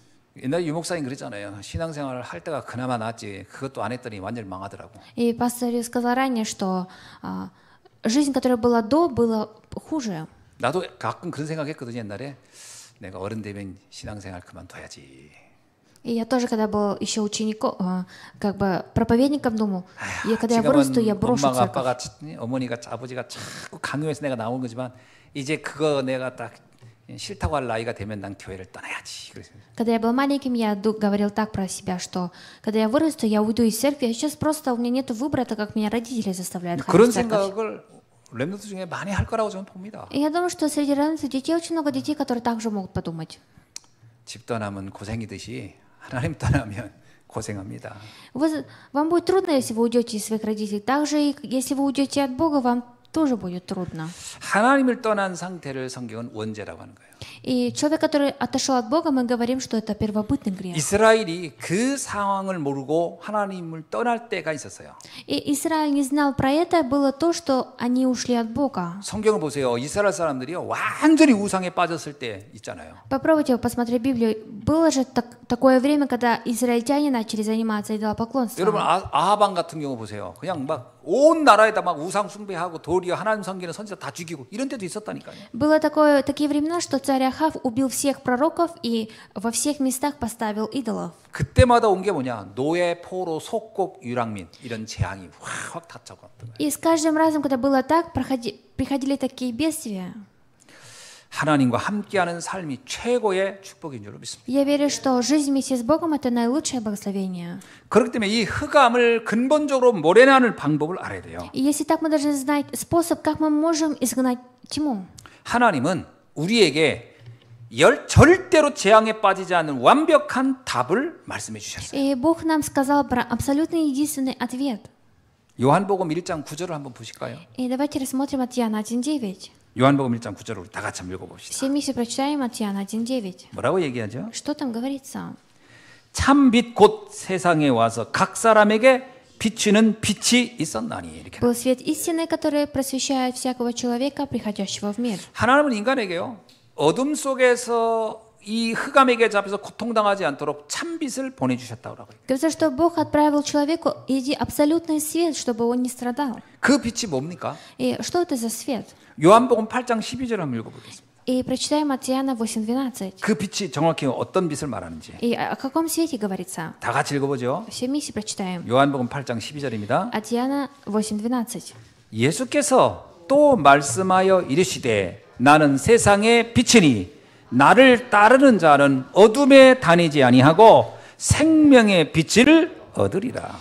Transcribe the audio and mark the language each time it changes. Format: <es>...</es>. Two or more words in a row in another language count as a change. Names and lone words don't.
<ko>옛날 유목사님 그랬잖아요. 신앙생활을 할 때가 그나마 낫지 그것도 안 했더니 완전히 망하더라고.</ko> <ru>И пастор сказал ранее, что жизнь, которая была до, была хуже.</ru> <ko>나도 가끔 그런 생각했거든요. 옛날에 내가 어른 되면 신앙생활 그만둬야지.</ko> <ru>И я тоже, когда был еще учеником, как бы проповедником, думал, когда я вырасту, я брошу</ru> <ko>엄마가</ko> <ru>церковь.</ru> <ko>아빠가 어머니가 아버지가 자꾸 강요해서 내가 나온 거지만 이제 그거 내가 딱 싫다고 할 나이가 되면 난 교회를 떠나야지. 그래서</ko> <ru>Когда я был маленьким, я говорил так про себя, что когда я вырасту, я уйду из церкви, а сейчас просто у меня нет выбора, так как меня родители заставляют ходить</ru> <ko>그런</ko> <ru>в церковь.</ru> <ko>생각을 렘넌트 중에 많이 할 거라고 저는 봅니다.</ko> <ru>И я думаю, что среди равенства детей очень много детей, которые также могут подумать.</ru> <ko>집 떠나면 고생이듯이 하나님 떠나면 고생합니다.</ko> <ru>Вам будет трудно, если вы уйдете из своих родителей. Также, и если вы уйдете от Бога, вам тоже будет трудно.</ru> <ko>하나님을 떠난 상태를 성경은 원죄라고 하는 거예요.</ko> <ru>И человек, который отошел от Бога, мы говорим, что это первобытный грех.</ru> <ko>이스라엘이 그 상황을 모르고 하나님을 떠날 때가 있었어요.</ko> <ru>И Израиль не знал про это, было то, что они ушли от Бога.</ru> <ko>성경을 보세요. 이스라엘 사람들이요 완전히 우상에 빠졌을 때 있잖아요.</ko> <ru>Попробуйте посмотреть Библию. Было же такое время, когда израильтяне начали заниматься идолопоклонством.</ru> <ko>여러분 아하방 같은 경우 보세요. 그냥 막 온 나라에다 막 우상 숭배하고 도리어 하나님 섬기는 선지자 다 죽이고 이런 때도 있었다니까요.</ko> <ru>Было такие времена, что царь Ахав убил всех пророков и во всех местах поставил идолов.</ru> <ko>그때마다 온 게 뭐냐? 노예, 포로, 속국, 유랑민 이런 재앙이 확 닥쳐갔던 거예요.</ko> <ru>И с каждым разом, когда было так, приходили такие бедствия.</ru> <ko>하나님과 함께하는 삶이 최고의 축복인 줄 믿습니다.</ko> <ru>Я верю, что жизнь вместе с Богом – это наилучшее благословение.</ru> <ko>그렇기 때문에 이 흑암을 근본적으로 몰아내는 방법을 알아야 돼요.</ko> <ru>И если так, мы должны знать способ, как мы можем изгнать тьму.</ru> <ko>하나님은 우리에게 절대로 재앙에 빠지지 않는 완벽한 답을 말씀해 주셨어요.</ko> <ru>И Бог нам сказал про абсолютно единственный ответ.</ru> <ko>요한복음 1장 9절을 한번 보실까요?</ko> <ru>И давайте рассмотрим от Иоанна 1.9.</ru> <ko>요한복음 1장 9절을 우리 다 같이 한번 읽어봅시다.</ko> <ru>Все вместе прочитаем от Иоанна 1.9.</ru> <ko>뭐라고 얘기하죠?</ko> <ru>Что там говорится?</ru> <ko>참빛 곧 세상에 와서 각 사람에게 비추는 빛이 있었나니 이렇게.</ko> <ru>Был свет истины, который просвещает всякого человека, приходящего в мир.</ru> <ko>하나님은 인간에게요 어둠 속에서 이 흑암에게 잡혀서 고통당하지 않도록 참빛을 보내주셨다고 하고요.</ko> <ru>Говорится, что Бог отправил человеку иди абсолютный свет, чтобы он не страдал.</ru> <ko>그 빛이 뭡니까?</ko> <ru>И что это за свет?</ru> <ko>요한복음 8장 12절 한번 읽어보겠습니다.</ko> <ru>И прочитаем от Иоанна 8.12.</ru> <ko>그 빛이 정확히 어떤 빛을 말하는지</ko> <ru>И о каком свете говорится?</ru> <ko>다 같이 읽어보죠.</ko> <ru>Все вместе прочитаем.</ru> <ko>요한복음 8장 12절입니다.</ko> <ru>От Иоанна 8.12.</ru> <ko>예수께서 또 말씀하여 이르시되 나는 세상의 빛이니 나를 따르는 자는 어둠에 다니지 아니하고 생명의 빛을 얻으리라.</ko>